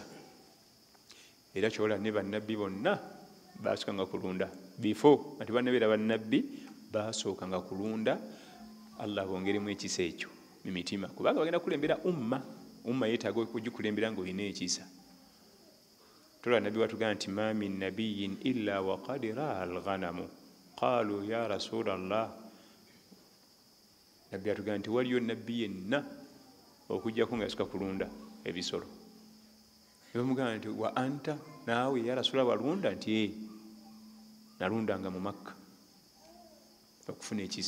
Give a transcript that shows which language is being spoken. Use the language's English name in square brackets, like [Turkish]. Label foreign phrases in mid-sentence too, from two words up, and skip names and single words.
[Ganda] Era kyola ne bannabbi bonna basookanga kulunda, before ati bannabeera bannabbi basookanga kulunda. Allah bongeremu ekisa ekyo mu mitima, kubanga bagenda kulembera umma yeetaaga okugikulembera ng'olina ekisa. Tola nabbi watugamba nti [Arabic] ما من نبي إلا وقد رعى الغنم قالوا يا رسول الله, [Ganda] nabbi atugamba nti waliyo nabbi yenna okujjako nga yasooka kulunda ebisolo. Nebamugamba nti [Arabic] وأنت, [Ganda] naawe [Arabic] يا رسول الله [Ganda] walunda? Nti nalundanga mu Makka okufuna ekisa.